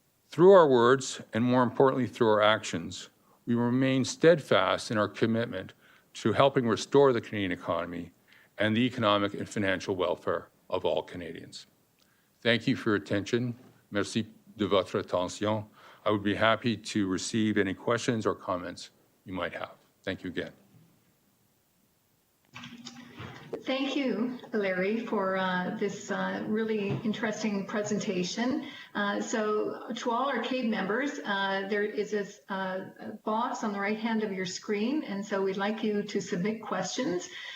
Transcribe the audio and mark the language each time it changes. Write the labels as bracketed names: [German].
[English] Through our words, and more importantly through our actions, we remain steadfast in our commitment to helping restore the Canadian economy and the economic and financial welfare of all Canadians. Thank you for your attention. [French] Merci de votre attention. [English] I would be happy to receive any questions or comments you might have. Thank you again. Thank you, Larry, for this really interesting presentation. So to all our CABE members, there is a box on the right hand of your screen, and so we'd like you to submit questions.